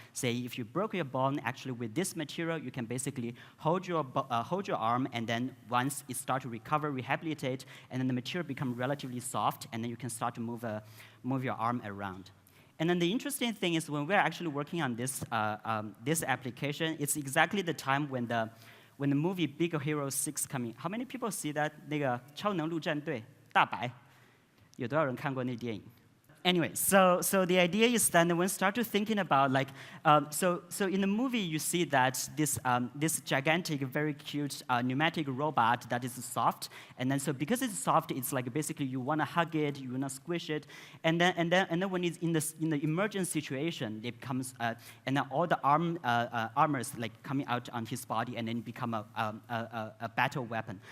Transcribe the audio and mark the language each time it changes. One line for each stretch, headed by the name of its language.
English: Say if you broke your bone, actually with this material, you can basically hold your arm, and then once it starts to recover, rehabilitate, and then the material becomes relatively soft, and then you can start to move your arm around. And then the interesting thing is when we're actually working on this application, it's exactly the time when the movie Big Hero 6 coming. How many people see that?
Chinese: 那个超能陆战队大白，有多少人看过那电影？
English: Anyway, so the idea is that when we start to thinking about like, so in the movie you see that this gigantic, very cute pneumatic robot that is soft, and then so because it's soft, it's like basically you want to hug it, you want to squish it, and then when it's in the emergent situation, it becomes and then all the armors like coming out on his body and then become a battle weapon.